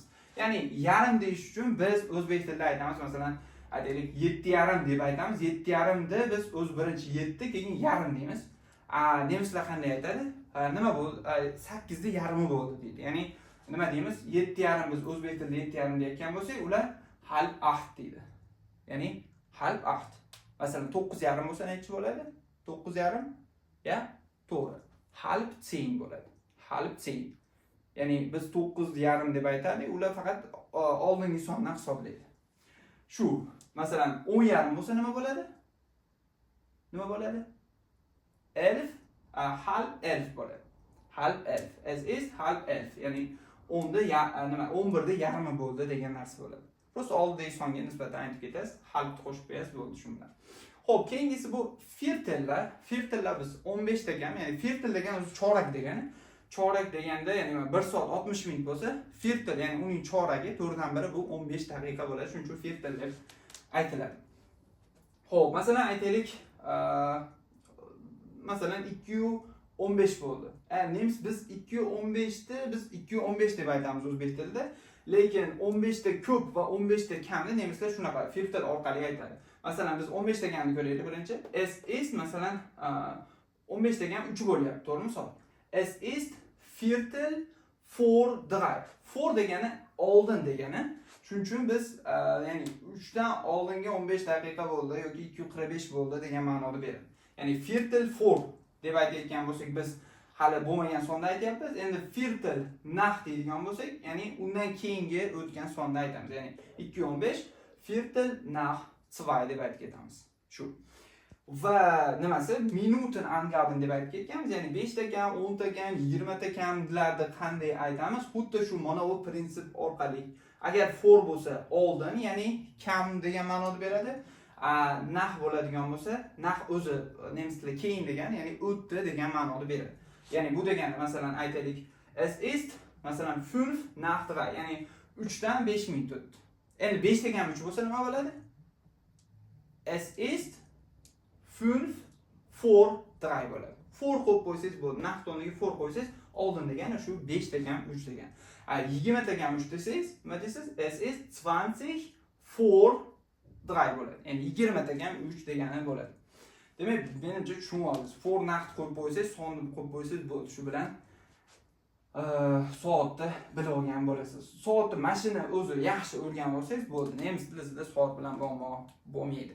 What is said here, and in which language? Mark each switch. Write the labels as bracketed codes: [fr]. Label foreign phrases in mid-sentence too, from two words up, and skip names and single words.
[uz] Ya'ni yarim deyish uchun biz o'zbek tilida aytamiz, masalan, aytaylik 7,5 deb aytamiz. 7,5 ni biz o'z birinchi 7, keyin yarim deymiz. Nemislar qanday aytadi? Nima bo'ldi? 8 da yarimi bo'ldi deydi. Ya'ni nima deymiz? 7,5 biz o'zbek tilida 7,5 deyotgan bo'lsak, ular [de] halb acht [uz] deydi. [de] Ya'ni halb acht. [uz] Masalan 9,5 bo'lsa necha bo'ladi? 9,5 ya? To'g'ri. Halb 10 bo'ladi. Halb 10. Ya'ni biz 9,5 deb aytdik, ular faqat oldingi sondan hisoblaydi. Shu, masalan 10,5 bo'lsa nima bo'ladi? Nima bo'ladi? [de] Elf, halb elf bo'ladi. Halb elf. As is halb elf. [uz] Ya'ni 10da nima 11da yarmi bo'ldi degan narsa bo'ladi. Prosta oldingi songa nisbatan aytib ketasiz, halbni qo'shib qo'yasiz, bo'ldi shu bilan. Xo'p, keyingisi bu viertellar. Viertellar biz 15 degan, ya'ni viertel degan o'zi chorak degani. Chorak deganda, ya'ni 1 soat 60 minut bo'lsa, viertel, ya'ni uning choragi 4dan biri bu 15 daqiqa bo'ladi. Shuning uchun viertel deb aytiladi. Xo'p, masalan aytaylik, masalan 2:15 bo'ldi. Nemis biz 2:15 ni biz 2:15 deb aytamiz o'zbek tilida. Lekin 15 ta ko'p va 15 ta kamni nemislar shunaqa viertel orqali aytadi. Masalan biz 15 ta kamni ko'raylik birinchi. [de] Es ist [uz] masalan 15 ta kam 3 bo'lyapti, to'g'rimi misol? [de] Es ist viertel vor 3. [uz] For degani oldin degani. Shuning uchun biz ya'ni 3 dan oldinga 15 daqiqa bo'ldi yoki 2:45 bo'ldi degan ma'noda beradi. Ya'ni [de] viertel vor [uz] deb aytayotgan bo'lsak, biz hali bo'lmagan sonda aytyapmiz. Endi [de] viertel nach [uz] deydigan bo'lsak, ya'ni undan keyingi o'tgan sonda aytamiz. Ya'ni 2:15 [de] viertel nach [uz] 2 deb aytib ketamiz. Shu. Va nimasi? [de] Minuten angaben [uz] deb aytib ketganmiz. Ya'ni 5 ta kam, 10 ta kam, 20 ta kamlarda qanday aytamiz? Xuddi shu mana bu prinsip orqali. Agar for bo'lsa oldin, ya'ni kam degan ma'noda beradi. Nach bo'ladigan bo'lsa, nach o'zi nemis tilida keyin degan, ya'ni o'tdi degan ma'noda beradi. Ya'ni bu degani masalan aytaylik, [de] es ist [uz] masalan 5 nach 3, ya'ni 3 dan 5 minut o'tdi. Endi 5 degan 3 bo'lsa nima bo'ladi? [de] Es ist 5 vor 3 bo'ladi. [uz] For qo'yib qo'ysangiz bo'ldi. Nach o'rniga for qo'ysangiz oldin degani shu 5 degan 3 degan. 20 degan 3 desangiz, nima deysiz? [de] Es ist 20 vor 3 bo'ladi. [uz] Ya'ni 20 degan 3 degani bo'ladi. Demak, menimcha tushunib oldingiz. For naxt qo'yib qo'ysangiz, sonni qo'yib qo'ysangiz bo'ldi. Shu bilan soatni bilib olgan bo'lasiz. Soatni mashina o'zi yaxshi o'rganib olsangiz bo'ldi. Nemis tilida soat bilan muammo bo'lmaydi.